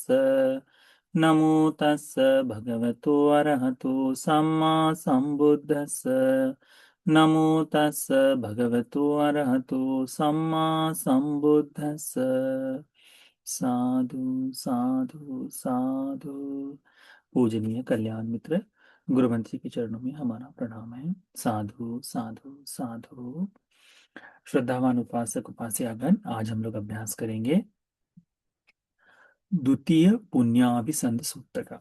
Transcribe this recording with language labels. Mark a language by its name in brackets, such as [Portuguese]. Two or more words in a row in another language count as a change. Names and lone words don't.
[Pali] नमो तस्स भगवतो अरहतो सम्मा सम्बुद्धस्स। नमो तस्स भगवतो अरहतो सम्मा सम्बुद्धस्स। साधु साधु साधु। [Hindi] पूजनीय कल्याण मित्र, गुरुमंत्री के चरणों में हमारा प्रणाम है। [Pali] साधु साधु साधु। [Hindi] श्रद्धावान उपासक उपास्यागण, आज हम लोग अभ्यास करेंगे द्वितीय पुण्याभिसंध सूत्र का।